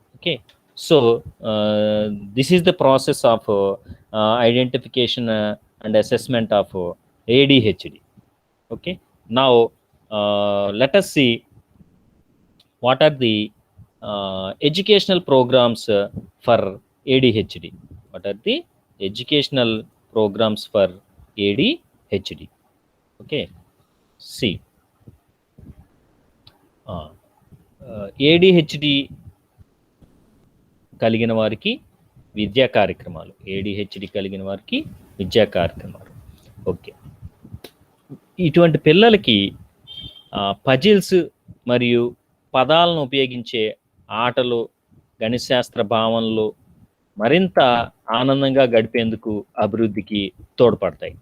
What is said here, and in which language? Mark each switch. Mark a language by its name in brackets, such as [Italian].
[English] Okay, so this is the process of identification and assessment of ADHD. Okay, now let us see what are the educational programs for ADHD. What are the educational programs for ADHD? [Telugu] Okay, see, ADHD కలిగిన వారికి విద్యా కార్యక్రమాలు. ADHD కలిగిన వారికి విద్యా కార్యక్రమాలు. Okay, ఇటువంటి పిల్లలకి పజిల్స్ మరియు పదాలను ఉపయోగించే ఆటలు, గణిత శాస్త్ర భావనలు మరింత ఆనందంగా గడిపేందుకు అభివృద్ధికి తోడ్పడతాయి.